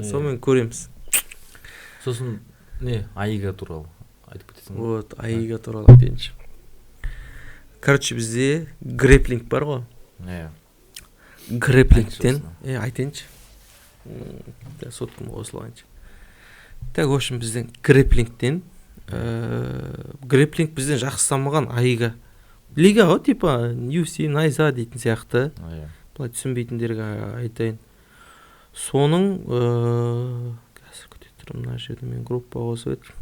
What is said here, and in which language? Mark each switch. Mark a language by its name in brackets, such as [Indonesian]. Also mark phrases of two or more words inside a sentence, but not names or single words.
[Kazakh] Сонымен көреміз. Сосын не, Аига туралы айтып кетесің. Вот, Аига туралы айтайыншы. Короче, бізде грэплинг бар ғой. Иә. Грэплингтен айтайыншы. Соткым қосылғанша. [Russian] Так, в общем, [Kazakh] бізден грэплингтен грэплинг бізден жақсы дамыған Аига. Лига ғой, типа UFC, найза дейтін сияқты. Бұлай түсінбейтіндерге айтайын. Соның қазір күте тұрмын, мына жерде мен группа қосып еді.